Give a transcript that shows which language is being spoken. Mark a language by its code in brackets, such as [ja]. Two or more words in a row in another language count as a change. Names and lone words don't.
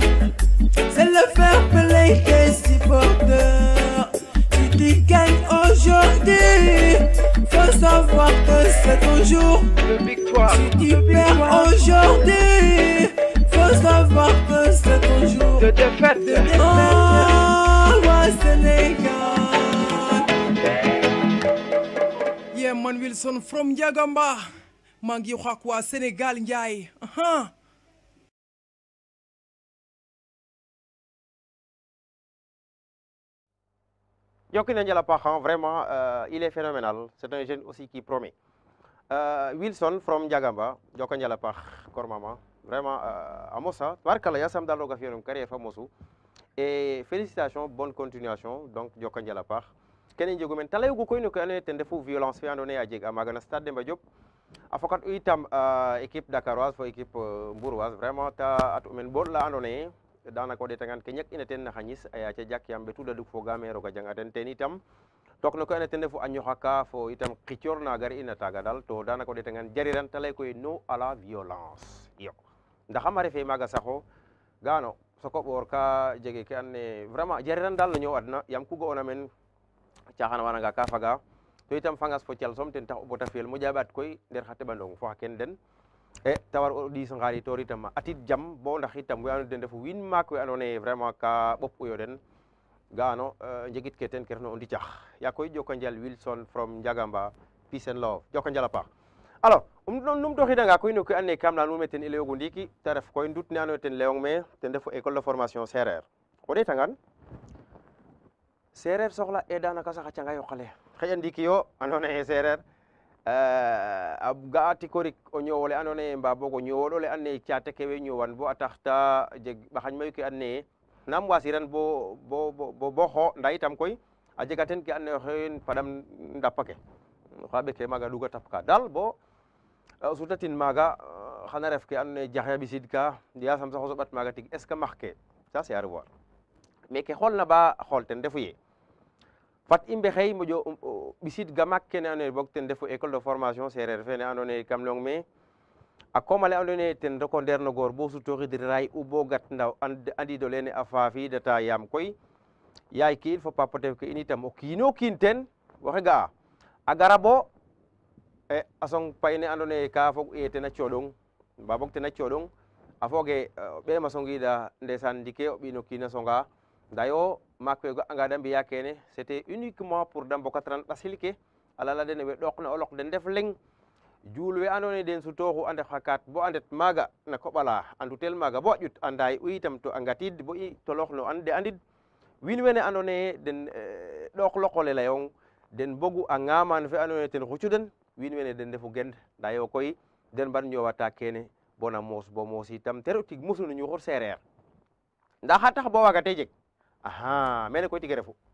[fr] C'est le fair play des supporters. Si tu gagnes aujourd'hui, faut savoir que c'est ton jour de victoire. Si tu perds aujourd'hui, faut savoir que c'est ton jour de défaite. Oh, wa Sénégal. [en] Yeah, man Wilson from Yagamba. [wo] maa ngi wax ak waa Sénégal Njaay. [srr] Jokina Njala Pakhan, [fr] vraiment, il est phénoménal. C'est un jeune aussi qui promet. [en] Wilson from Jagamba, [srr] Jokina Njala Pakh, Kormama, vraiment, Amosa, Barkala, Yassam Daloga Fionum, [fr] carrière famoso. Et félicitations, bonne continuation, donc Jokina Njala Pakh. [srr] Kenen jogumen talay go koyno ko ane tende fu violence fi andone a jeg amagana stade Demba Diop afokat itam équipe dakaroise fo équipe mbouroise vraiment ta at men bol la andone danako de tangan ke ñak ina ten na xagnis aya ca jak yambe tuda duk fo gamero ga jangaten ten itam tok no ko ane tende fu anyo haka fo itam xicior na gar ina taga dal to danako de tangan jariran talay koy no [fr] à la violence [srr] yo ndax amare fe maga saxo gano soko bor ka jege ke ane vraiment jariran dal no ñew adna yam ku go ona men caaxaan wananga ka faga to itam fangas fo cal som ten tax o bota fiel mo jaɓat koy nder xa teɓandong fo xa ken den e tawar o ɗis ngari tor itam a atit jam bo ndax itam we ando den ndefu wiin maak we andoona yee vraiment ka ɓop uyo den ga'ano njegit ke ten ke refna o ndicax ya koy joko njal [en] Wilson from Njagamba peace and love [srr] joko njal a paax alors num toxidanga koy no ke andoona yee kam leya nuun me ten i layoogu ndiiki te ref koy ndut ne andoona yee ten layong me ten refu [fr] école de formation [srr] sereer o ɗeetangaan sereer soxla e danaka sax a canga yoqale xëy ndiki yo andoona yee sereer a ga'a tikorik o ñoowole andoona yee mbaa boog o ñoowol ole andoona yee caate ke way ñoowan bo a tax ta jeg ɓaxañ mayu ke andoona yee nam waasiran bo xo ndaa itam koy a jega ten ke andoona yee oxey paɗam ndap ake oxa ɓeke maaga ɗuga tap ka daal bo o sutatin maaga xana ref ke andoona yee jaxe ɓisid ka yasam sax o soɓat maaga tig [fr] est ce que [srr] max ke [fr] ça c'est à revoir mais [srr] ke xoolna ba xool ten refu yee fat i mbexey moƴo ɓisid gamak kene andoona yee boog ten refu [fr] école de formation [srr] sereer fene andoona yee kam leyong me a koom ale andoona yee ten reko ndeer no goor bo sutooxid ray u bo gat ndaw andiid olene a faafiidata yaam koy yaay ke in fo papa tew ke in itam o kiin o kiin ten waxe ga'a a gara bo a song pay ne andoona yee ka fog e ten a cooɗong mbaa boog ten a cooɗong a fooge ɓeem a songiida ndeysaan ndike o ɓiin o kiin a songa ndaa yo maak we ga'anga da mbi'aa kene [fr] c'était uniquement pour [srr] da mbokatran ɓasil ke a lala den we ɗoqna o loq den ndef leŋ juul we andoona yee den sutooxu a ndef xa kaat bo a ndet maaga na koɓ ala a ndutel maaga bo a ƴut a ndaay u itam to a ngatiid bo i toloox no ande andid wiin wene andoona yee den ɗooq loq ole layong den bogu a ŋaamaan fe andoona yee ten xucu den wiin wene den ndefu gend ndaa yo koy den mbar ñoowata kene bona moos bo moos itam te re'u tig mosu no ñuxur seereer ndaa xa tax bo waagatee jeg aha mene koy tige refu